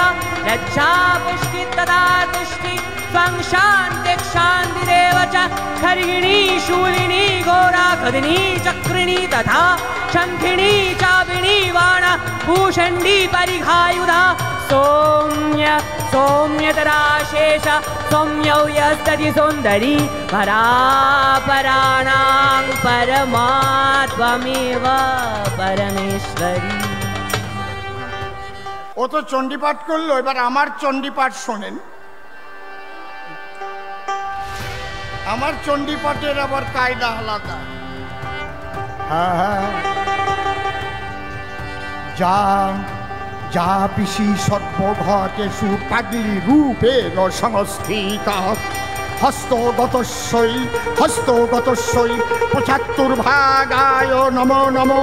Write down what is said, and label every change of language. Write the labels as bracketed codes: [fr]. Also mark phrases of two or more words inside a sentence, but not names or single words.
[sa] लज्जा पुष्टि तथा तुष्टि त्वं शान्तिक्षान्तिरेव च खर्गिणी शूलिनी घोरा खदिनी चक्रिणी तथा शङ्खिनी चापिणी वाण भूषण्डी परिघायुधा सौम्य सौम्यतराशेष सौम्यौ यस्तति सुन्दरी परापराणां परमा त्वमेव परमेश्वरी। [bn] ও তো চণ্ডীপাঠ করলো, এবার আমার চণ্ডীপাঠ শোনেন। আমার চণ্ডীপাঠের আবার কায়দা আলাদা। [sa] যা যা পিসি সর্বঘটেষু পাগলি রূপেণ সংস্থিতা হস্তগতস্যৈ হস্তগতস্যৈ ৭৫ ভাগায় নমো নমো